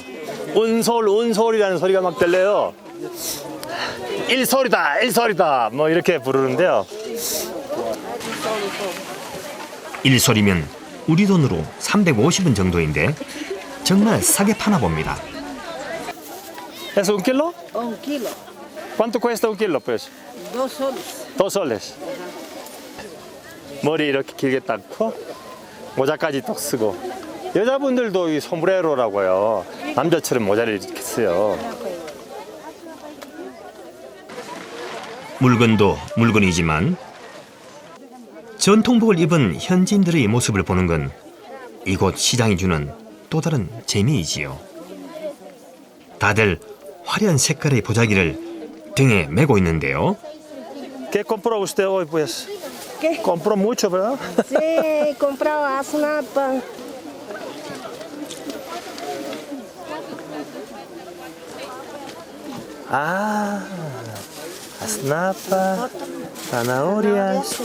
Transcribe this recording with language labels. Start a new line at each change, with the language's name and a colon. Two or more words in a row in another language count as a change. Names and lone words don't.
Korean: 운솔이라는 소리가 막 들려요. 일솔이다 뭐 이렇게 부르는데요. 일솔이면 우리 돈으로 350원 정도인데 정말 싸게 파나 봅니다.
Spanish: ¿Es un kilo? Un kilo, ¿Cuánto cuesta un kilo, pues? 2 soles. 2 soles.
Korean: 머리 이렇게 길게 닦고 모자까지 딱 쓰고, 여자분들도 이 솜브레로라고요. 남자처럼 모자를 이렇게 써요. 물건도 물건이지만 전통복을 입은 현지인들의 모습을 보는 건 이곳 시장이 주는 또 다른 재미이지요. 다들 화려한 색깔의 보자기를 등에 메고 있는데요.
Spanish: ¿Qué compró usted hoy, pues? ¿Qué? Compró mucho, ¿verdad? Sí, compraba snapa. Asnapa, zanahorias.